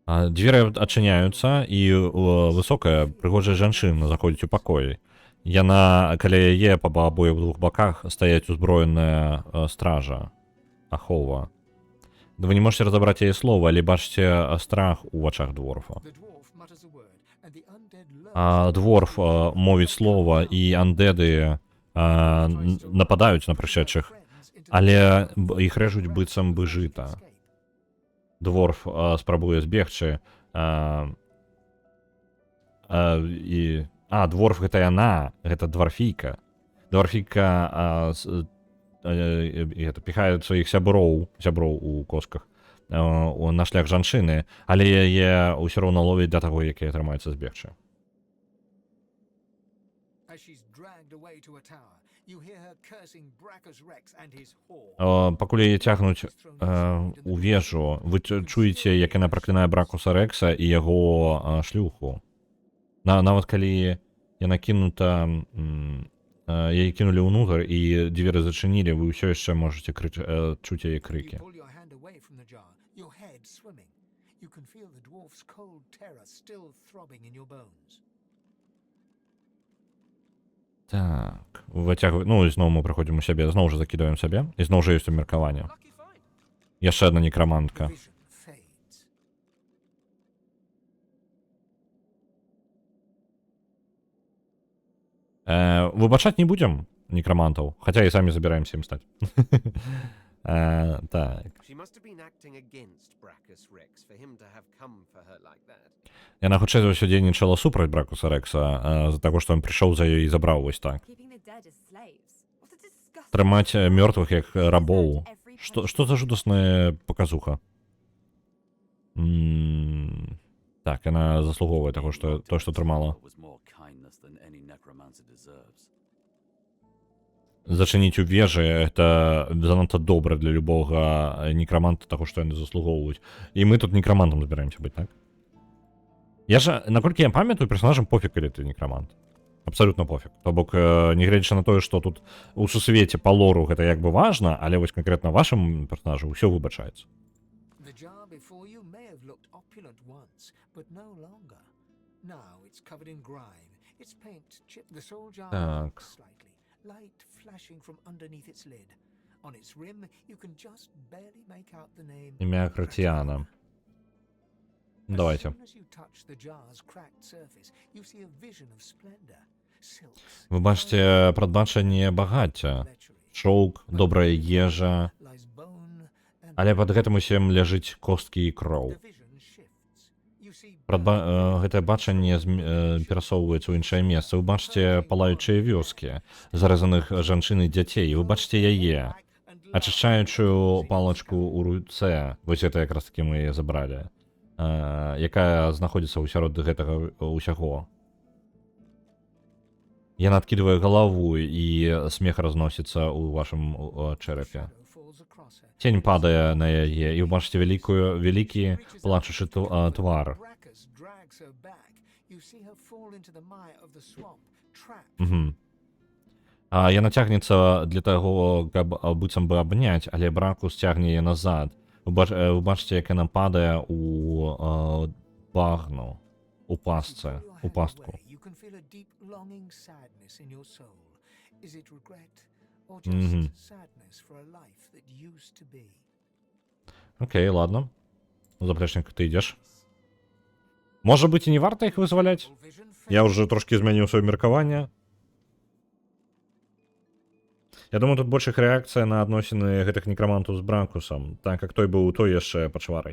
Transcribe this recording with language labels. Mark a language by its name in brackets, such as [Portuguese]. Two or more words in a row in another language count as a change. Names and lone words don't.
[Belarusian] Дзверы адчыняюцца, і высокая прыгожая жанчына заходзіць у пакой. Яна, каля яе па абоіх двух баках стаяць узброеная стража, ахова. Вы [Russian] не можете разобрать [Belarusian] яе слова, але бачыце страх у вачах дворфа. [English] The dwarf mutters a word, and the undead lurch [Belarusian] Дворф мовіць слова, і андеды нападаюць на прышедшых, але іх рэжуць быццам бы жыта. Дворф спрабуе збегчы. Дворф гэта яна, гэта дварфійка. Дварфійка піхае сваіх сяброў у косках на шлях жанчыны, але яе ўсё роўна ловіць да таго, як яе атрымаецца збегчы. [English] as she's dragged away to a tower. You hear her cursing Brachus Rex and his whore. [Belarusian] Пакуль яе цягнуць у вежу, вы чуеце, як яна праклінае Бракуса Рекса і яго шлюху. Нават калі яна кінута, яе кінулі ўнутр і дзверы зачынілі, вы ўсё яшчэ можете чуць яе [English] You [Belarusian] крыкі. [English] pull your hand away from the jar, your head swimming. You can feel the dwarf's cold terror still throbbing in your bones. [Belarusian] Так, выцягваю, ну і зноў мы прыходзім у сябе, зноў жа закідаем сябе, і зноў жа ёсць умеркаванне. [English] Lucky find. [Belarusian] Яшчэ адна некрамантка. [English] Vision fades. [Belarusian] Выбачаць не будзем некрамантаў, хаця і самі забіраемся ім стаць. Так. [English] She must have been acting against Brachus Rex for him to have come for her like that. [Belarusian] Яна хутчэй за ўсё дзейнічала супраць Бракуса Рекса, з-за таго, што ён прыйшоў за ёй і забраў вось так. [English] Keeping the dead as slaves. What a disgusting [Belarusian] Трымаць мёртвых як рабоў. [English] every [Belarusian] Што за жудасная паказуха? Так, яна заслугоўвае таго, што то, што трымала. [English] Was more kindness than any necromancer deserves. [Belarusian] Зачыніць у вежы гэта занадта добра для любога некраманта таго, што яны заслугоўваюць. І мы тут некрамантам збіраемся быць, так? Я ж, наколькі я памятаю, персонажам пофіг, калі ты некрамант. Абсалютна пофіг. То бок, нягледзячы на тое, што тут у сусвеце па лору гэта як бы важна, але вось канкрэтна вашым персонажу ўсё выбачаецца. [English] The jar before you may have looked opulent once, but no longer. Now it's covered in grime. Its paint chipped. The soul jar [Belarusian] Так. [English] rocks slightly, light flashing from underneath its lid. On its rim, you can just barely make out the name. [Belarusian] Імя Кратіана. Давайте. [English] As soon as you touch the jar's cracked surface, you see a vision of splendor. Silks, [Belarusian] Вы бачыце прадбачанне багацця. [English] lechery, [Belarusian] Шоўк, добрая ежа, [English] lies bone and [Belarusian] але пад гэтым усім ляжыць косткі і кроў. [English] the vision shifts. You see [Belarusian] Гэтае бачанне перасоўваецца ў іншае месца. Вы бачыце палаючыя вёскі, зарэзаных жанчын і дзяцей. Вы бачыце яе, ачышчаючую палачку ў руцэ. Вось гэта якраз такі мы яе забралі. Якая знаходзіцца ўсярод гэтага ўсяго. Яна адкідвае галаву, і смех разносіцца ў вашым чэрапе. [English] shadow falls across her. [Belarusian] Цень падае на яе, і вы бачыце вялікі плачучы твар. [English] Brachus drags her back. You see her fall into the mire of the swamp, trapped. [Belarusian] Яна цягнецца для таго, каб быццам бы абняць, але Бракус цягне яе назад. Вы бачыце, як яна падае у багну, у пастцы, [English] Pull your [Belarusian] у [English] hand [Belarusian] пастку. [English] away. You can feel a deep longing sadness in your soul. Is it regret or just Мгм. sadness for a life that used to be? [Belarusian] Окей, ладно. Заплечник, ты ідзеш. Можа быць, і не варта іх вызваляць? [English] Vision [Belarusian] Я ўжо трошкі змяніў сваё меркаванне. Я думаю, тут больш іх рэакцыя на адносіны гэтых некрамантаў з Бракусам, так як той быў той яшчэ пачварай.